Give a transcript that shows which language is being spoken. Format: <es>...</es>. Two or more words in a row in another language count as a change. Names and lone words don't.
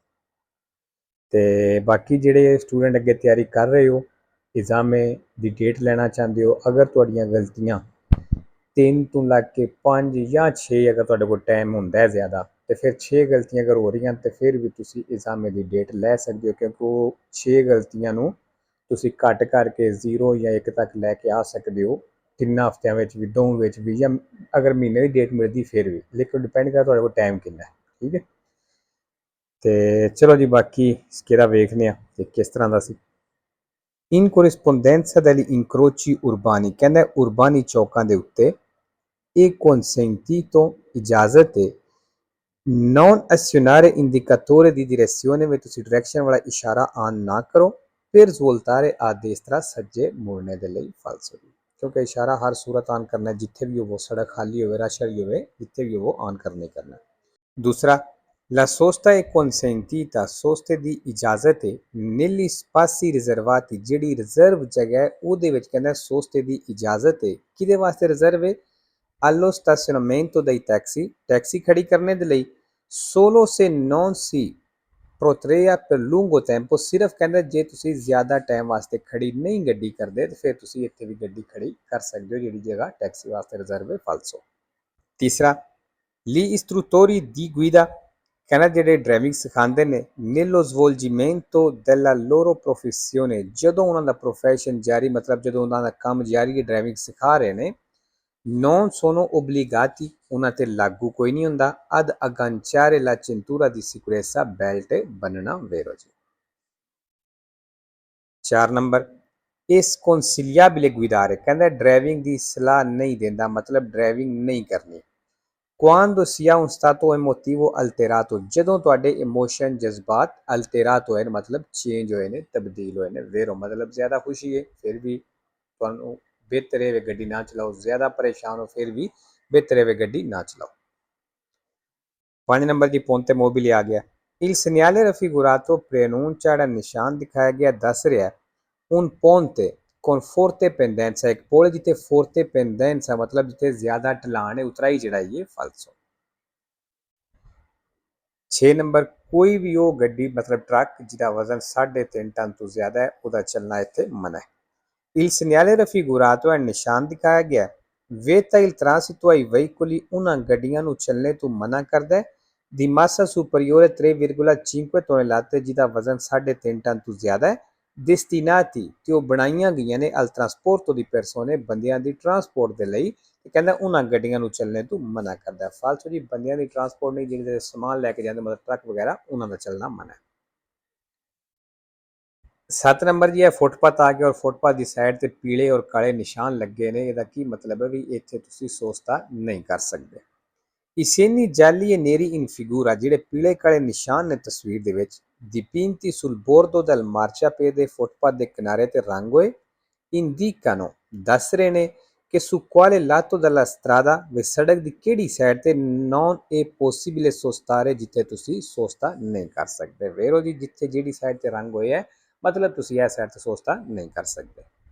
<pa>ਤੇ ਬਾਕੀ ਜਿਹੜੇ ਸਟੂਡੈਂਟ ਅੱਗੇ ਤਿਆਰੀ ਕਰ ਰਹੇ ਹੋ, ਐਗਜ਼ਾਮੇ ਦੀ ਡੇਟ ਲੈਣਾ ਚਾਹੁੰਦੇ ਹੋ, ਅਗਰ ਤੁਹਾਡੀਆਂ ਗਲਤੀਆਂ 3 ਤੋਂ ਲੱਗ ਕੇ 5 ਜਾਂ 6 ਅਗਰ ਤੁਹਾਡੇ ਕੋਲ ਟਾਈਮ ਹੁੰਦਾ ਹੈ ਜ਼ਿਆਦਾ, ਤੇ ਫਿਰ 6 ਗਲਤੀਆਂ ਅਗਰ ਹੋ ਰਹੀਆਂ ਤੇ ਫਿਰ ਵੀ ਤੁਸੀਂ ਐਗਜ਼ਾਮੇ ਦੀ ਡੇਟ ਲੈ ਸਕਦੇ ਹੋ, ਕਿਉਂਕਿ ਉਹ 6 ਗਲਤੀਆਂ ਨੂੰ ਤੁਸੀਂ ਘੱਟ ਕਰਕੇ 0 ਜਾਂ 1 ਤੱਕ ਲੈ ਕੇ ਆ ਸਕਦੇ ਹੋ। 3 ਹਫ਼ਤਿਆਂ ਵਿੱਚ ਵੀ, 2 ਵਿੱਚ ਵੀ, ਜਾਂ ਅਗਰ ਮਹੀਨੇ ਦੀ ਡੇਟ ਮਿਲਦੀ ਫਿਰ ਵੀ, ਲੇਕਿਨ ਡਿਪੈਂਡ ਕਰਦਾ ਤੁਹਾਡੇ ਕੋਲ ਟਾਈਮ ਕਿੰਨਾ ਹੈ। ਠੀਕ ਹੈ। ਤੇ ਚਲੋ ਜੀ, ਬਾਕੀ ਸਕੇਰਾ ਵੇਖਦੇ ਹਾਂ ਕਿ ਕਿਸ ਤਰ੍ਹਾਂ ਦਾ ਸੀ।</pa> <it>in corrispondenza degli incroci urbani,</it> <pa>ਕਹਿੰਦਾ ਉਰਬਾਨੀ ਚੌਕਾਂ ਦੇ ਉੱਤੇ ਇਹ consentito ਇਜਾਜ਼ਤ ਹੈ</pa> <it>non azionare indicatore di direzione</it> <pa>ਵਿੱਚ ਤੁਸੀਂ ਡਾਇਰੈਕਸ਼ਨ ਵਾਲਾ ਇਸ਼ਾਰਾ ਆਨ ਨਾ ਕਰੋ</pa> <it>per svoltare a destra</it> <pa>ਸੱਜੇ ਮੁੜਨੇ ਦੇ ਲਈ ਫਾਲਸੋ ਦੀ, ਕਿਉਂਕਿ ਇਸ਼ਾਰਾ ਹਰ ਸੂਰਤ ਆਨ ਕਰਨਾ ਹੈ, ਜਿੱਥੇ ਵੀ ਉਹ ਸੜਕ ਖਾਲੀ ਹੋਵੇ, ਰਸ਼ ਵਾਲੀ ਹੋਵੇ, ਜਿੱਥੇ ਵੀ ਉਹ ਆਨ ਕਰਨੇ ਕਰਨਾ। ਦੂਸਰਾ,</pa> <it>la sosta è consentita, soste</it> <pa>ਦੀ ਇਜਾਜ਼ਤ ਹੈ</pa> <it>negli spazi riservati,</it> <pa>ਜਿਹੜੀ ਰਿਜ਼ਰਵ ਜਗ੍ਹਾ ਹੈ ਉਹਦੇ ਵਿੱਚ ਕਹਿੰਦਾ ਸੋਸਤੇ ਦੀ ਇਜਾਜ਼ਤ ਹੈ। ਕਿਹਦੇ ਵਾਸਤੇ ਰਿਜ਼ਰਵ ਹੈ?</pa> <it>allo stazionamento dei taxi,</it> <pa>ਟੈਕਸੀ ਖੜੀ ਕਰਨੇ ਦੇ ਲਈ।</pa> <it>solo se non si protrea per lungo tempo,</it> <pa>ਸਿਰਫ ਕਹਿੰਦਾ ਜੇ ਤੁਸੀਂ ਜ਼ਿਆਦਾ ਟਾਈਮ ਵਾਸਤੇ ਖੜੀ ਨਹੀਂ ਗੱਡੀ ਕਰਦੇ ਤੇ ਫਿਰ ਤੁਸੀਂ ਇੱਥੇ ਵੀ ਗੱਡੀ ਖੜੀ ਕਰ ਸਕਦੇ ਹੋ, ਜਿਹੜੀ ਜਗ੍ਹਾ ਟੈਕਸੀ ਵਾਸਤੇ ਰਿਜ਼ਰਵ ਹੈ ਫਾਲਸੋ। ਤੀਸਰਾ,</pa> <it>gli istruttori di guida,</it> <pa>ਕਹਿੰਦਾ ਜਿਹੜੇ ਡਰਾਈਵਿੰਗ ਸਿਖਾਉਂਦੇ ਨੇ</pa> <it>nello svolgimento della loro professione,</it> <pa>ਜਦੋਂ ਉਹਨਾਂ ਦਾ ਪ੍ਰੋਫੈਸ਼ਨ ਜਾਰੀ, ਮਤਲਬ ਜਦੋਂ ਉਹਨਾਂ ਦਾ ਕੰਮ ਜਾਰੀ ਹੈ, ਡਰਾਈਵਿੰਗ ਸਿਖਾ ਰਹੇ ਨੇ,</pa> <it>non sono obbligati,</it> <pa>ਉਹਨਾਂ ਤੇ ਲਾਗੂ ਕੋਈ ਨਹੀਂ ਹੁੰਦਾ,</pa> <it>ad agganciare la cintura di sicurezza,</it> <pa>ਬੈਲਟ ਬੰਨਣਾ ਵੇਰੋ ਜੀ। 4 ਨੰਬਰ,</pa> <it>sconsigliabile guidare,</it> <pa>ਕਹਿੰਦਾ ਡਰਾਈਵਿੰਗ ਦੀ ਸਲਾਹ ਨਹੀਂ ਦਿੰਦਾ, ਮਤਲਬ ਡਰਾਈਵਿੰਗ ਨਹੀਂ ਕਰਨੀ।</pa> <it>quando si ha un stato emotivo alterato,</it> <pa>ਜਦੋਂ ਤੁਹਾਡੇ ਇਮੋਸ਼ਨ ਜਜ਼ਬਾਤ ਅਲਤੇਰਾਤ ਹੋਏ ਨੇ, ਮਤਲਬ ਚੇਂਜ ਹੋਏ ਨੇ, ਤਬਦੀਲ ਹੋਏ ਨੇ। ਵੇਰੋ ਮਤਲਬ ਜ਼ਿਆਦਾ ਖੁਸ਼ੀ ਹੈ ਫਿਰ ਵੀ ਤੁਹਾਨੂੰ ਬਿਹਤਰ ਹੈ ਗੱਡੀ ਨਾ ਚਲਾਓ, ਜ਼ਿਆਦਾ ਪਰੇਸ਼ਾਨ ਹੋ ਫਿਰ ਵੀ ਬਿਹਤਰ ਹੈ ਗੱਡੀ ਨਾ ਚਲਾਓ। 5 ਨੰਬਰ ਦੀ</pa> <it>ponte mobile</it> <pa>ਆ ਗਿਆ।</pa> <it>il segnale raffigurato preannuncia,</it> <pa>ਜਿਹੜਾ ਨਿਸ਼ਾਨ ਦਿਖਾਇਆ ਗਿਆ ਦੱਸ ਰਿਹਾ</pa> <it>un ponte con forte pendenza,</it> <pa>ਇੱਕ ਪੁਲ ਜਿੱਥੇ</pa> <it>forte pendenza</it> <pa>ਮਤਲਬ ਜਿੱਥੇ ਜ਼ਿਆਦਾ ਢਲਾਣ ਹੈ, ਉਤਰਾਈ ਚੜਾਈ ਹੈ ਫਾਲਸੋ। 6 ਨੰਬਰ, ਕੋਈ ਵੀ ਉਹ ਗੱਡੀ ਮਤਲਬ ਟਰੱਕ ਜਿਹਦਾ ਵਜ਼ਨ 3.5 ਟਨ ਤੋਂ ਜ਼ਿਆਦਾ ਹੈ ਉਹਦਾ ਚੱਲਣਾ ਇੱਥੇ ਮਨਾ ਹੈ।</pa> <it>il segnale raffigurato,</it> <pa>ਨਿਸ਼ਾਨ ਦਿਖਾਇਆ ਗਿਆ</pa> <it>vieta il transito ai veicoli,</it> <pa>ਉਹਨਾਂ ਗੱਡੀਆਂ ਨੂੰ ਚੱਲਣੇ ਤੋਂ ਮਨਾ ਕਰਦਾ ਹੈ</pa> <it>di massa superiore 3,5 tonnellate,</it> <pa>ਜਿਹਦਾ ਵਜ਼ਨ 3.5 ਟਨ ਤੋਂ ਜ਼ਿਆਦਾ ਹੈ। destinati, ਤੇ ਉਹ ਬਣਾਈਆਂ ਗਈਆਂ ਨੇ</pa> <it>al trasporto di persone,</it> <pa>ਬੰਦਿਆਂ ਦੀ ਟਰਾਂਸਪੋਰਟ ਦੇ ਲਈ, ਤੇ ਕਹਿੰਦਾ ਉਹਨਾਂ ਗੱਡੀਆਂ ਨੂੰ ਚੱਲਣੇ ਤੋਂ ਮਨਾ ਕਰਦਾ। ਫਾਲਤੂ ਜੀ ਬੰਦਿਆਂ ਦੀ ਟਰਾਂਸਪੋਰਟ ਨਹੀਂ, ਜਿਹੜੇ ਸਮਾਨ ਲੈ ਕੇ ਜਾਂਦੇ ਮਤਲਬ ਟਰੱਕ ਵਗੈਰਾ, ਉਹਨਾਂ ਦਾ ਚੱਲਣਾ ਮਨਾ ਹੈ। 7 ਨੰਬਰ ਜੀ, ਹੈ ਫੁੱਟਪਾਥ ਆ ਗਿਆ ਔਰ ਫੁੱਟਪਾਥ ਦੀ ਸਾਈਡ ਤੇ ਪੀਲੇ ਔਰ ਕਾਲੇ ਨਿਸ਼ਾਨ ਲੱਗੇ ਨੇ। ਇਹਦਾ ਕੀ ਮਤਲਬ ਹੈ ਵੀ ਇੱਥੇ ਤੁਸੀਂ ਸੋਸਤਾ ਨਹੀਂ ਕਰ ਸਕਦੇ।</pa> <it>I segni gialli e neri in figura,</it> <pa>ਜਿਹੜੇ ਪੀਲੇ ਕਾਲੇ ਨਿਸ਼ਾਨ ਨੇ ਤਸਵੀਰ ਦੇ ਵਿੱਚ,</pa> <it>dipinti sul bordo del marciapiede,</it> <pa>ਫੁੱਟਪਾਥ ਦੇ ਕਿਨਾਰੇ ਤੇ ਰੰਗ ਹੋਏ, indicano, ਦੱਸ ਰਹੇ ਨੇ ਕਿ</pa> <it>su quale lato della strada,</it> <pa>ਵੀ ਸੜਕ ਦੀ ਕਿਹੜੀ ਸਾਈਡ ਤੇ</pa> <it>non è possibile sostare,</it> <pa>ਜਿੱਥੇ ਤੁਸੀਂ ਸੋਸਤਾ ਨਹੀਂ ਕਰ ਸਕਦੇ। ਵੇਰੋ ਜੀ ਜਿੱਥੇ ਜਿਹੜੀ ਸਾਈਡ ਤੇ ਰੰਗ ਹੋਇਆ ਹੈ ਮਤਲਬ ਤੁਸੀਂ ਇਹ ਸਾਈਡ ਤੇ ਸੋਸਤਾ ਨਹੀਂ ਕਰ ਸਕਦੇ।</pa>